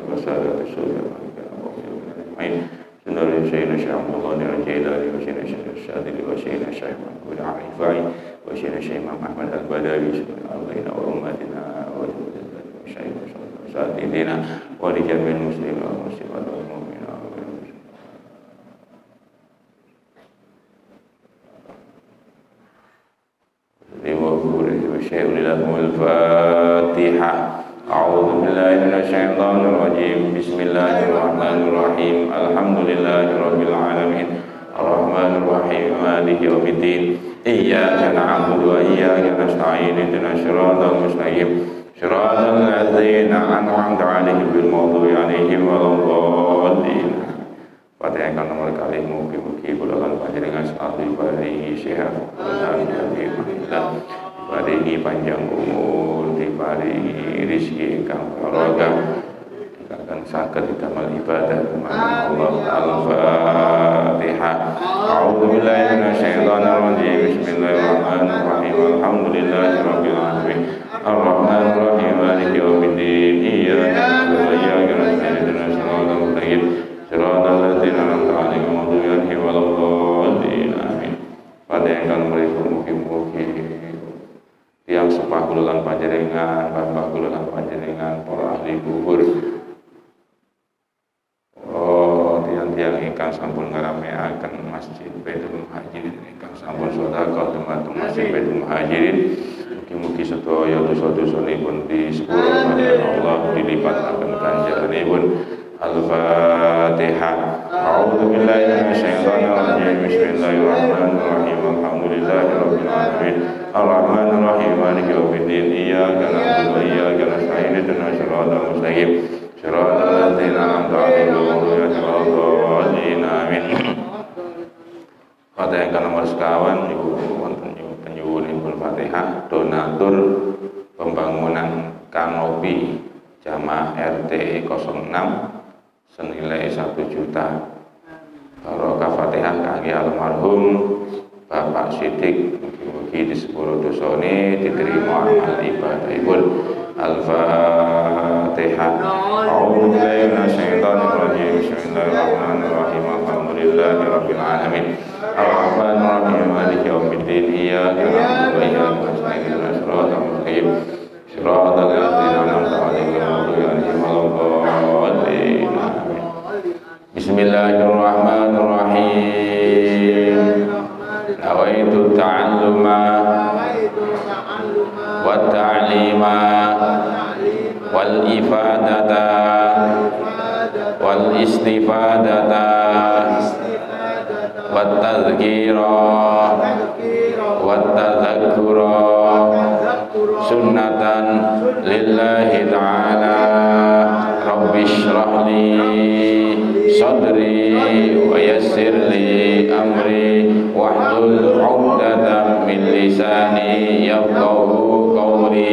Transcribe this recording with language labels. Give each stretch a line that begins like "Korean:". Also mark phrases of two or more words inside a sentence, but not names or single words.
Arabic: سادات السنة سندرل سيدنا شيخ عبد الله الجيلاني وسيدنا شيخ شاذلي وسيدنا شيخ محمود الرفاعي وسيدنا شيخ إمام أحمد البدوي الله إينا وأمتنا وشيخ شديدنا ولجميع المسلمين والمسلمات والمؤمنين الفاتحة. أعوذ بالله من الشيطان الرجيم. بسم الله الرحمن الرحيم الحمد لله رب العالمين. الرحمن الرحيم مالك يوم الدين. إياك نعبد وإياك نستعين اهدنا الصراط المستقيم. صراط الذين أنعمت عليهم غير المغضوب عليهم ولا الضالين.
Javanese: Fatihah kan nomor kali mugi-mugi kula lan panjenengan sami paringi sehat lan alhamdulillah. Diparingi panjang umur, diparingi rezeki ingkang barokah, dikatakan saged didamel ibadah kepada Allah.
Arabic: Al-Fatihah. أعوذ بالله من الشيطان الرجيم بسم الله الرحمن الرحيم. الحمد لله رب العالمين. الرحمن الرحيم مالك يوم الدين. إياك نعبد وإياك نستعين اهدنا الصراط المستقيم. صراط الذين أنعمت عليهم غير المغضوب عليهم ولا الضالين. Amin.
Javanese: Fatihah kan mugi-mugi tiang sepah kululan panjenengan, bapak kululan panjenengan, para ahli kubur, tiang-tiang ingkang sampun ngarameaken Masjid Baitul Muhajirin, ingkang sampun sedekah dumateng Masjid Baitul Muhajirin, mugi-mugi sedaya dosa-dosanipun disepuro panjenengan Allah, dilipataken ganjaranipun.
Arabic: Al-Fatihah. أعوذ بالله من الشيطان الرجيم بسم الله الرحمن الرحيم. الحمد لله رب العالمين. الرحمن الرحيم مالك يوم الدين. إياك نعبد وإياك نستعين اهدنا الصراط المستقيم. صراط الذين أنعمت عليهم غير المغضوب عليهم. Amin.
Javanese: Fatihah kan nomor sekawan niku wonten penyuwunipun Fatihah donatur pembangunan kanopi jamaah RT 06 senilai 1 juta. Barokah Fatihah kangge almarhum Bapak Sidik, mugi-mugi disepuro dosane, diterima amal ibadahipun.
Arabic: Al-Fatihah. أعوذ بالله من الشيطان الرجيم بسم الله الرحمن الرحيم. الحمد لله رب العالمين. الرحمن الرحيم مالك يوم الدين. إياك نعبد وإياك نستعين اهدنا الصراط المستقيم. صراط الذين أنعمت عليهم غير المغضوب عليهم. بسم الله الرحمن الرحيم. نويت التعلم والتعليم والإفادة والاستفادة والتذكير والتذكر سنة لله تعالى. رب اشرح لي صدري ويسر لي أمري واحلل عقدة من لساني يفقهوا قولي.